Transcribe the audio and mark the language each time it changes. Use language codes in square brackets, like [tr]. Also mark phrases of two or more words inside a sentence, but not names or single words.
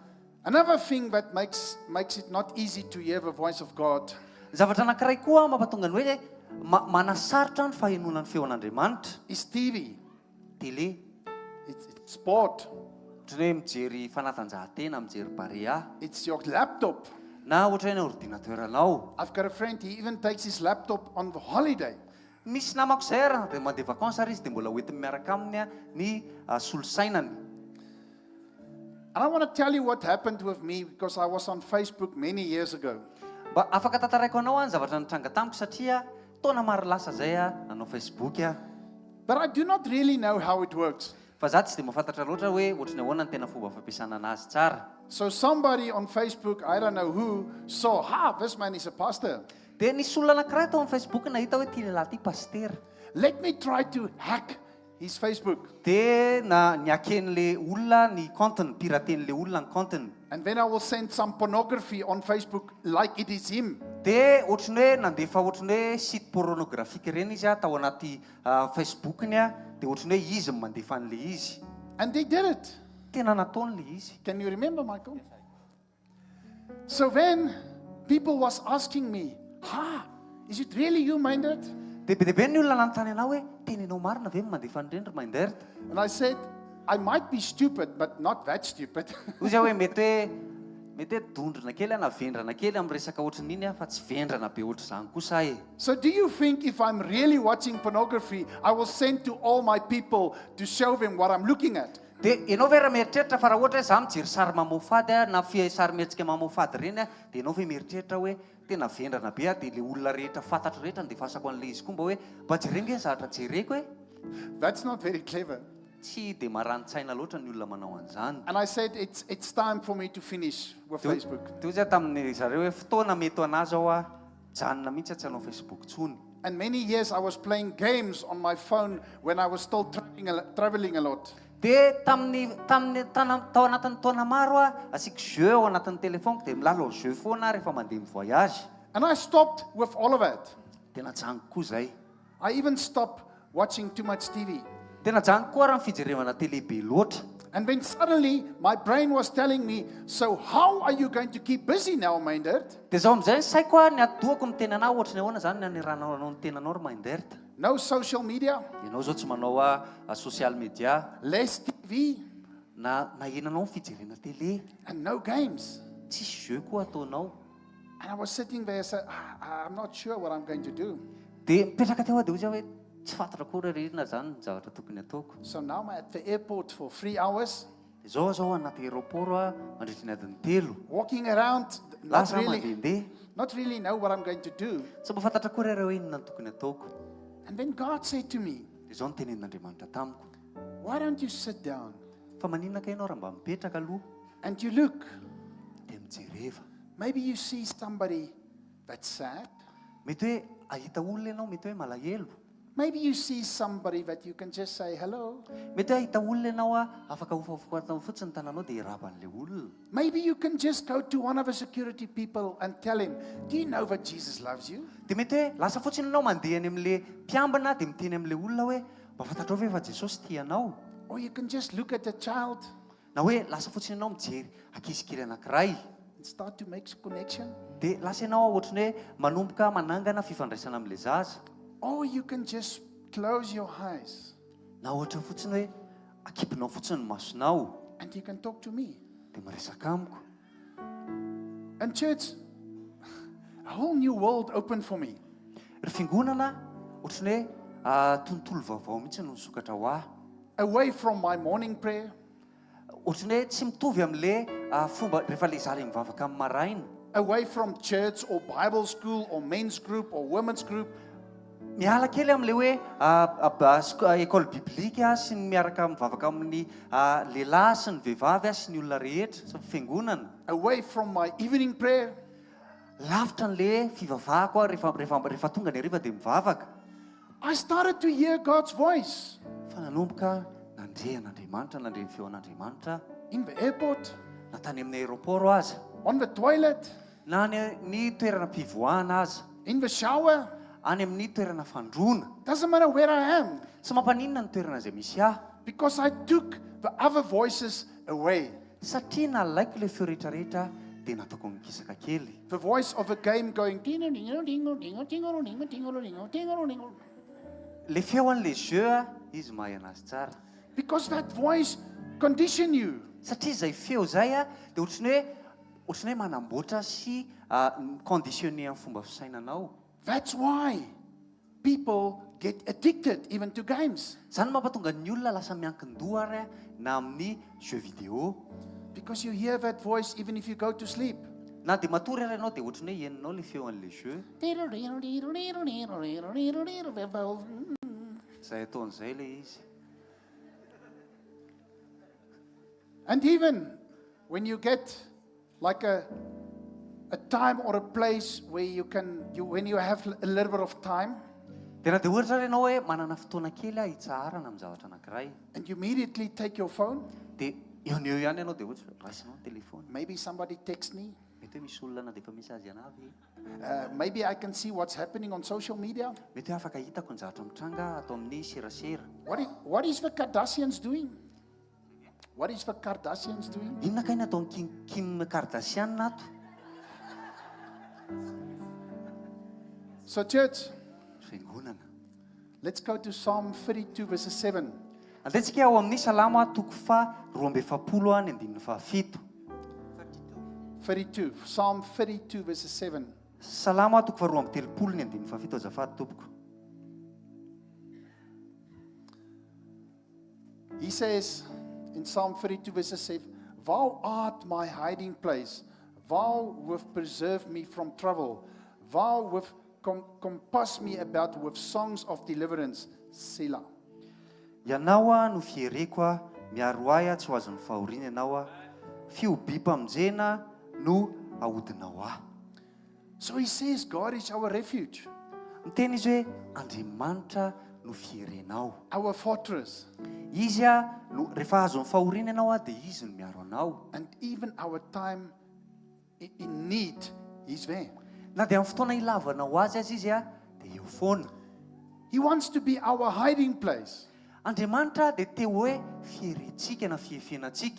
[en] Another thing that makes it not easy to hear the voice of God [mg] Zavatra anankiray koa mampatonga ny hoe manasarotra ny fahenonan'ny feo an'Andriamanitra. [en] is TV. Télé, It's sport. [mg] ohatrany hoe mijery fanatanjahantena, mijery barea, [en] It's your laptop. [mg] na ohatra hoe ny ordinateuranao. [en] I've got a friend, he even takes his laptop on the holiday. [mg] Misy namako izay ara dia mandeha vacances ary izy dia mbola hoentiny miaraka aminy a ny solosainany. [en] And I want to tell you what happened with me because I was on Facebook many years ago. [mg] Mba afaka tantaraiko anao a ny zavatra nitranga tamiko satria fotoana maro lasa zay nanao Facebook [en] But I do not really know how it works. [mg] fa za tsy dia mahafantatra loatra hoe ohatrany ahoana ny tena fomba fampiasana anazy tsara. [en] So somebody on Facebook, I don't know who, saw, this man is a pastor. [mg] Dia nisy olona anankiray tao amin'ny Facebook nahita hoe ity lehilahy ity pastera. [en] Let me try to hack his Facebook. [mg] Dia niaken'le olona ny compteny, piraten'le olona ny compteny. [en] And then I will send some pornography on Facebook like it is him. [mg] Dia ohatrany hoe nandefa ohatrany hoe [fr] site pornographique [mg] ireny izy tao anaty Facebookny dia ohatrany hoe izy mandefa an'le izy. [en] And they did it. [mg] Tena nataon'le izy. [en] Can you remember, Michael? So then people was asking me, is it really you, Mindert? [mg] Dia be deabe ny olona nanontany anao hoe teninao marina ve mandefa an'ireny Mindert? [en] And I said, I might be stupid, but not that stupid. [mg] Hoy zay hoe mety hoe dondrina kely na vendrana kely amin'ny resaka ohatrany iny fa tsy vendrana be ohatr' izany kosa [en] So do you think if I'm really watching pornography, I will send to all my people to show them what I'm looking at? [mg] Dia ianao ve raha mieritreritra fa raha ohatra hoe za mijery sary mamofady na sary mihetsika mamofady ireny dia ianao ve mieritreritra hoe tena vendrana be dia le olona rehetra fantatro rehetra ny defasako an'le izy koa mba hoe mba jerenge ny zavatra jereko hoe [en] That's not very clever. [mg] tsy dia marani-tsaina loatra ny olona manao an'izany. [en] And I said, it's time for me to finish with Facebook. [mg] Dia zay tamin'ny zareo hoe fotoana mety anazy ao janona mihitsy tsy hanao Facebook tsony. [en] And many years I was playing games on my phone when I was still traveling a lot. [mg] Dia tao anatin'ny taona maro asiko jeu ao anatin'ny telefoniko dia milalao jeu foana rehefa mandeha mivoyage. [en] And I stopped with all of that. [mg] Dia najango koa zay. [en] I even stopped watching too much TV. [mg] Dia najango koa raha ny fijerevana tele be loatra. [en] And then suddenly my brain was telling me, so how are you going to keep busy now, Mindert? [mg] Dia zaho amin'izay ny saiko ny adohako ny tenanao ohatrany ahoana zany ny aniranao anao ny tenanao ry Mindert. [en] No social media, [mg] Ianao zao tsy manao [en] social media less TV, [mg] na enanao ny fijerena tele. [en] and no games. [mg] Tsisy jeu koa ataonao. [en] And I was sitting there saying, I'm not sure what I'm going to do. [mg] Dia mipetraka teo dia hoy zao hoe tsy fantatra koa ry inona zany ny zavatra tokony ataoko. [en] So now I'm at the airport for 3 hours, [mg] Dia zao anaty aéroport mandritra ny adiny 3. [en] walking around, not [mg] Lasa [en] really know what I'm going to do. [mg] tsy mba fantatra koa reo inona ny tokony ataoko. [en] And then God said to me, [mg] Dia zao ny tenenin'Andriamanitra tamiko. [en] why don't you sit down [mg] Fa maninona ka ianao raha mba mipetraka aloha [en] and you look? [mg] dia mijereva. [en] Maybe you see somebody that's sad. [mg] Mety hoe ahita olona ianao mety hoe malahelo. [en] Maybe you see somebody that you can just say hello. [mg] Mety hoe ahita olona ianao afaka hofahofoka fotsiny tananao dia iraban'le olona. [en] Maybe you can just go to one of the security people and tell him, do you know that Jesus loves you? [mg] Dia mety hoe lasa fotsiny ianao mandeha any amin'le mpiambana dia miteny amin'le olona hoe mba fantatrao ve fa Jesosy tia anao. [en] Or you can just look at a child [mg] Na hoe lasa fotsiny ianao mijery ankizy kely anankiray [en] and start to make connection. [mg] dia lasa ianao ohatrany hoe manomboka manangana fifandraisana amin'le zaza. [en] Or you can just close your eyes [mg] Na ohatra fotsiny hoe akipinao fotsiny ny masonao [en] and you can talk to me. [mg] dia miresaka amiko. [en] And church, a whole new world opened for me. [mg] Ry fiangonana ohatrany hoe tontolo vaovao mihitsy no nisokatra ho ahy. [en] Away from my morning prayer, [mg] Ohatrany hoe tsy mitovy amin'le fomba rehefa le zaly mivavaka amin'ny maraina. [en] away from church or Bible school or men's group or women's group. [mg] Miala kely amin'le hoe [fr] école biblique [mg] sy ny miaraka mivavaka amin'ny lehilahy sy ny vehivavy sy ny olona rehetra sy fiangonana. [en] Away from my evening prayer, [mg] Lavitra n'le fivavahako rehefa tonga ny hariva dia mivavaka. [en] I started to hear God's voice [mg] Fa nanomboka nandrehan'Andriamanitra, nandre ny feo an'Andriamanitra [en] in the airport, [mg] na tany amin'ny aéroport aza, [en] on the toilet, [mg] na ny toerana mpivoahana aza, [en] in the shower. [mg] any amin'ny toerana fandrona. [en] Doesn't matter where I am, [mg] Tsy mampaninona ny toerana izay misy ahy [en] because I took the other voices away. [mg] satria nalaiko le feo rehetrarehetra dia nataoko mikisaka kely. [en] The voice of a game going dingo dingo dingo dingo dingo dingo dingo dingo dingo dingo. [mg] Le feo an'le jeu izy mahay anazy tsara. [en] Because that voice condition you. [mg] Satria izay feo zay dia ohatrany hoe manamboatra sy conditionné amin'ny fomba fisainanao. [en] That's why people get addicted even to games. [mg] Zany mampatonga ny olona lasa miankin-doha ary na amin'ny [fr] jeu vidéo. [en] Because you hear that voice even if you go to sleep. [mg] na dia matory ary ianao dia ohatrany hoe eninao le feo an'le jeu izay ataon'izay le izy. [en] And even when you get like a time or a place where when you have a little bit of time, [mg] dia na dia ohatra ary ianao hoe manana fotoana kely hitsarana amin'ny zavatra anankiray, [en] and you immediately take your phone, [mg] dia eo ny eo ihany ianao dia ohatra raisinao ny telefona. [en] maybe somebody texts me, [mg] Mety hoe misy olona na dia efa mesazy anavy, [en] maybe I can see what's happening on social media. [mg] mety hoe afaka hitako ny zavatra mitranga atao amin'ny serasera. [en] What is the Kardashians doing? What is the Kardashians doing? [mg] Inona kay nataon'ny Kim Kardashian ato? [en] So church, [mg] Fiangonana. [en] let's go to Psalm 32 verses 7. [mg] Andehantsika ao amin'ny Salama toko fa 2:27. [en] 32, Psalm 32 verses 7. [mg] Salama toko fa 2:27 azafady tompoko. [en] He says in Psalm 32 verses 7, Thou art my hiding place. Thou wilt preserve me from trouble. Thou wilt compass me about with songs of deliverance. Selah. [mg] Ianao no fiereko a, miaro ahy tsy ho azon'ny fahoriana ianao a, fiobiam-pamonjena no ahodinao ahy. [en] So he says God is our refuge, [mg] Miteny izy hoe Andriamanitra no fierenao. [en] our fortress, [mg] Izy a no rehefa azon'ny fahoriana ianao a dia izy no miaro anao. [en] and even our time in need, he's there. [mg] Na dia amin'ny fotoana ilavanao azy izy a dia eo foana. [en] He wants to be our hiding place. [mg] Andriamanitra dia te hoe fierentsika na fiefenantsika.